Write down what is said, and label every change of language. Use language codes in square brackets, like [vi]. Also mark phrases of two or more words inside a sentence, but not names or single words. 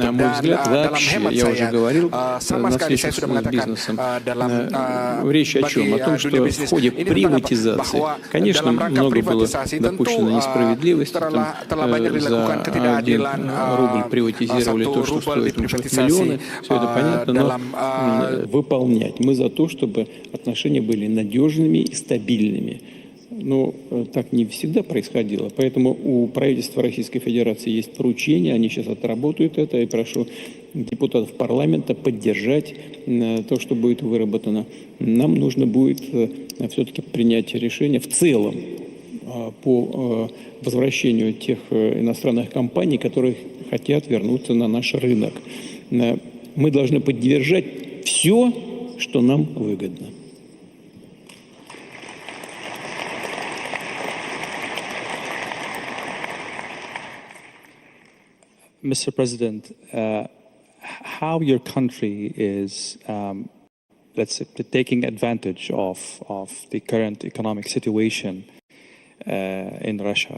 [id] Dalam hemat saya, sama sekali saya sudah mengatakan dalam bagi dunia bisnis ini bahwa dalam rangka privatisasi tentu telah banyak dilakukan ketidakadilan. 1 rubel diprivatisasi. [ru] Все это понятно, но выполнять. Мы за то, чтобы отношения были надежными и стабильными. Но так не всегда происходило. Поэтому у правительства Российской Федерации есть поручение, они сейчас отработают это. И прошу депутатов парламента поддержать то, что будет выработано. Нам нужно будет все-таки принять решение в целом по возвращению тех иностранных компаний, которые хотят вернуться на наш рынок. Мы должны поддержать все, что нам выгодно. [en] Mr. President, how your country is, let's say, taking advantage of the current economic situation in Russia.